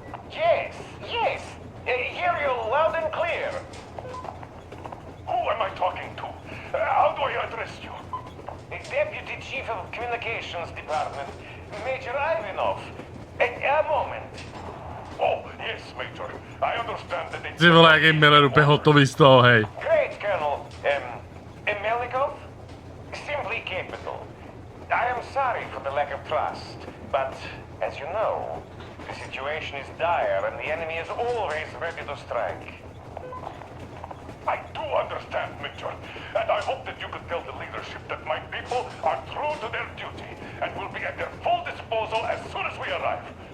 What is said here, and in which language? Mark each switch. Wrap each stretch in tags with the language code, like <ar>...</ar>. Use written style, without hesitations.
<en>Yes, yes. Hear you loud and clear. Who am I talking to? How do I address you? Deputy Chief of Communications Department, Major Ivanov. A moment. Oh, yes, Major. I understand that it's...</en> <cs>Ty vole, jak jim Miller úplně hotový z toho, hej.</cs> <en>Great, Colonel. Melnikov? Simply capital. I am sorry for the lack of trust, but as you know, the situation is dire and the enemy is always ready to strike. I do understand, Major, and I hope that you could tell the leadership that my people are true to their duty and will be at their full disposal as soon as we arrive.</en>